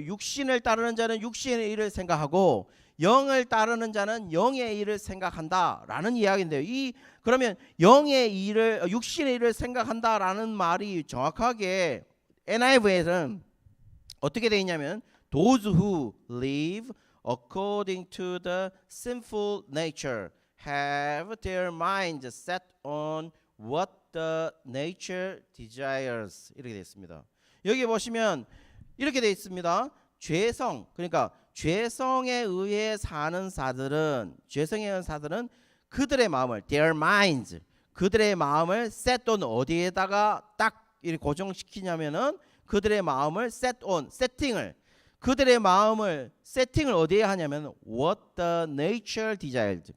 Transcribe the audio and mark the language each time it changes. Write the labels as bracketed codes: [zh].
[ko] 육신을 따르는 자는 육신의 일을 생각하고 영을 따르는 자는 영의 일을 생각한다라는 이야기인데요. 그러면 영의 일을, 육신의 일을 생각한다라는 말이 정확하게 NIV에는 어떻게 되어 있냐면 those who live [en] according to the sinful nature have their minds set on what the nature desires. [ko] 이렇게 되어 있습니다. 여기 보시면 이렇게 되어 있습니다. 죄성, 그러니까 죄성에 의해 사는 자들은 그들의 마음을 their minds, 그들의 마음을 set on 어디에다가 딱 이렇게 고정시키냐면은 그들의 마음을 set on 그들의 마음을 세팅을 어디에 하냐면 what the nature desires.